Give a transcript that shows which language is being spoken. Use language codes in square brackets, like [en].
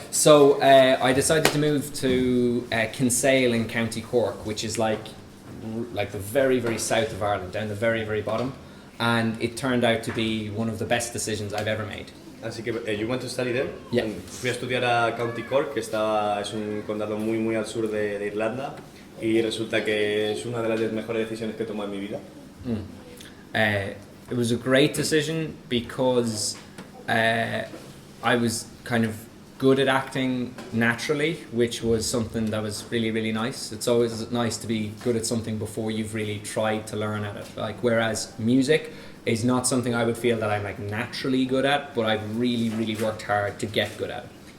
[en] So I decided to move to Kinsale in County Cork, which is like the very, very south of Ireland, down the very, very bottom. And it turned out to be one of the best decisions I've ever made. [es] Así que [en] you went to study there? Yeah. [es] Fui a estudiar a County Cork, que es un condado muy muy al sur de Irlanda, y resulta que es una de las mejores decisiones que he tomado en mi vida. [en] It was a great decision because I was kind of good at acting naturally, which was something that was really, really nice. It's always nice to be good at something before you've really tried to learn at it. Like, whereas music is not something I would feel that I'm like naturally good at, but I've really, really worked hard to get good at it.